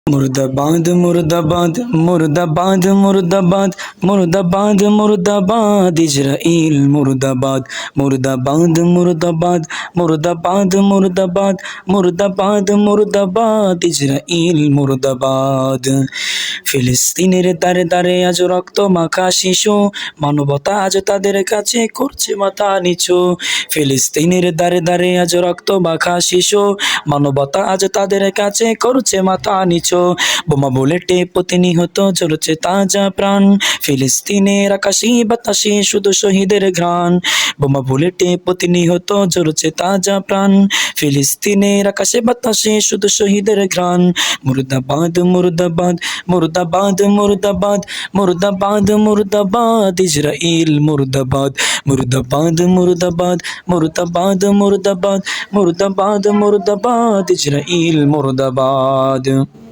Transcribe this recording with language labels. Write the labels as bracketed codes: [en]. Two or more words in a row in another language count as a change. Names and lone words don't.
[hi] मुर्दाबाद मुर्दाबाद मुर्दाबाद मुर्दाबाद मुर्दाबाद मुर्दाबाद इजराइल मुर्दाबाद मुर्दाबाद मुर्दाबाद मुर्दाबाद मुर्दाबाद मुर्दाबाद मुर्दाबाद इजराइल मुर्दाबाद [bn] ফিলিস্তিনের দারে দারে আজ রক্ত মাখা শিশু মানবতা আজ তাদের কাছে করছে মাথা নিচু ফিলিস্তিনের দারে দারে আজ রক্ত মাখা শিশু মানবতা আজ তাদের কাছে করছে মাথা নিচু বোমা বুলেটে প্রতি নিহত জ্বলছে তাজা প্রাণ ফিলিস্তিনের আকাশে বাতাসে শুধু শহীদের ঘ্রাণ বোমা বুলেটে প্রতি নিহত জ্বলছে তাজা প্রাণ ফিলিস্তিনের আকাশে বাতাসে শুধু শহীদের ঘ্রাণ মুর্দাবাদ মুর্দাবাদ [hi] मुर्दाबाद मुर्दाबाद मुर्दाबाद मुर्दाबाद इजराइल मुर्दाबाद मुर्दाबाद मुर्दाबाद मुर्दाबाद मुर्दाबाद मुर्दाबाद मुर्दाबाद इजराइल मुर्दाबाद।